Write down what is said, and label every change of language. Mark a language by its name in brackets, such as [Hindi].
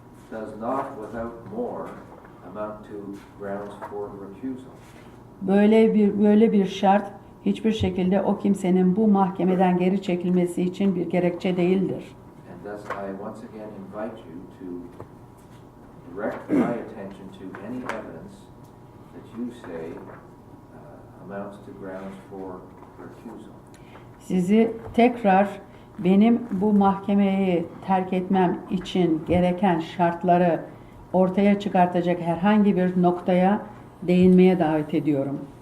[English] does not without more amount to grounds for recusal. [Turkish] böyle bir şart hiçbir şekilde o kimsenin bu mahkemeden geri çekilmesi için bir gerekçe değildir. [English] And thus I once again invite you to direct my attention to any evidence that you say amounts to grounds for recusal. [Turkish] Sizi tekrar benim bu mahkemeyi terk etmem için gereken şartları ortaya çıkartacak herhangi bir noktaya değinmeye davet ediyorum.